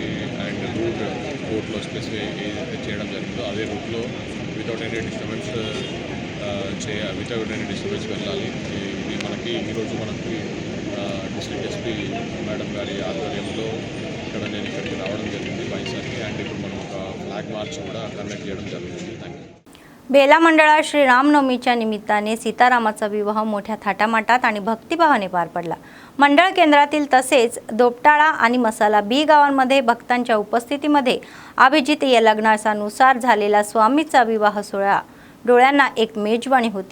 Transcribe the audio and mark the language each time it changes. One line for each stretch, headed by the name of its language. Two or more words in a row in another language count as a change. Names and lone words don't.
Telugu: అండ్ రూట్ కోర్టులో స్పెసిఫై ఏదైతే చేయడం జరిగిందో అదే రూట్లో
English: without any disturbance
Telugu: వెళ్ళాలి. ఇది మనకి ఈరోజు మనకి
English: District SP
Telugu: మేడం గారి ఆధ్వర్యంలో నేను ఇక్కడికి రావడం జరిగింది భైంసాకి. అండ్ ఇప్పుడు మనం ఒక
English: flag march
Telugu: కూడా కండక్ట్ చేయడం జరుగుతుంది.
English: Thank you.
Marathi: बेला मंडळात श्रीरामनवमीच्या निमित्ताने सीतारामाचा विवाह मोठ्या थाटामाटात आणि भक्तिभावाने पार पडला. मंडळ केंद्रातील तसेच दोपटाळा आणि मसाला बी गावांमध्ये भक्तांच्या उपस्थितीमध्ये अभिजित या लग्नानुसार झालेला स्वामीचा विवाह सोहळा डोळ्यांना एक मेजवानी होती.